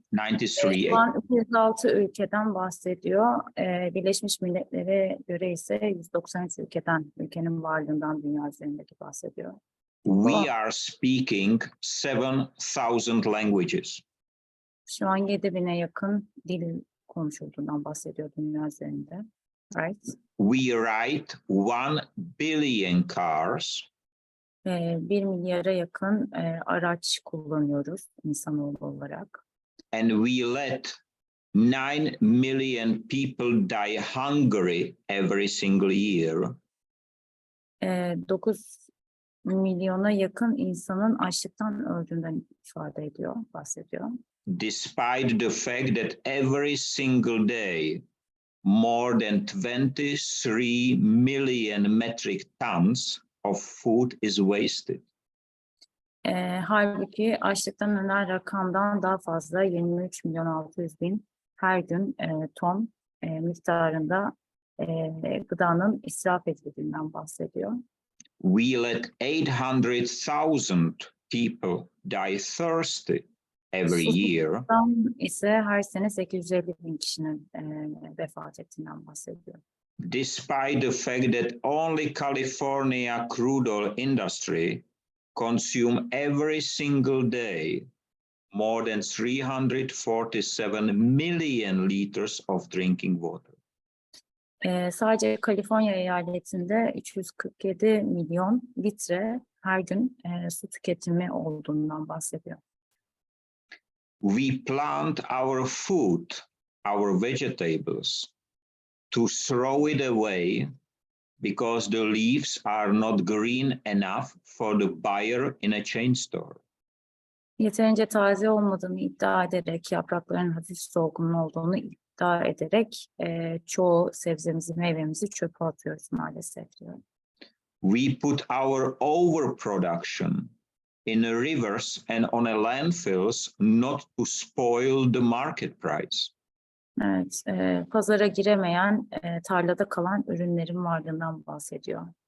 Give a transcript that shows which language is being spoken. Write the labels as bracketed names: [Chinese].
[Turkish] 193. Şu an 206 ülkeden bahsediyor. Birleşmiş Milletler'e göre ise 193 ülkenin varlığından dünya üzerindeki bahsediyor. [English] We are speaking 7,000 languages. [Turkish] Şu an 7.000'e yakın dil konuşulduğundan bahsediyor dünya üzerinde. [English] Right? We ride 1 billion cars. [Turkish] 1 milyara yakın araç kullanıyoruz insanoğlu olarak. [English] And we let 9 million people die hungry every single year. [Turkish] 9 milyona yakın insanın açlıktan öldüğünden ifade ediyor, bahsediyor. [English] Despite the fact that every single day more than 23 million metric tons of food is wasted. [Turkish] Halbuki açlıktan ölen rakamdan daha fazla 23 milyon 600 bin her gün ton miktarında gıdanın israf edildiğinden bahsediyor. [English] We let 800,000 people die thirsty every year. [Turkish] Susuzluktan ise her sene 850 bin kişinin vefat ettiğinden bahsediyor. [English] Despite the fact that only California crude oil industry consume every single day more than 347 million liters of drinking water. [Turkish] Sadece Kaliforniya eyaletinde 347 milyon litre her gün su tüketimi olduğundan bahsediyor. [English] We plant our food, our vegetables, to throw it away because the leaves are not green enough for the buyer in a chain store. [Turkish] Yeterince taze olmadığını iddia ederek, yaprakların hafif solgun olduğunu iddia ederek çoğu sebzemizi, meyvemizi çöpe atıyoruz maalesef diyor. [English] We put our overproduction in the rivers and on a landfills not to spoil the market price. [Turkish] Evet, pazara giremeyen, tarlada kalan ürünlerin varlığından bahsediyor.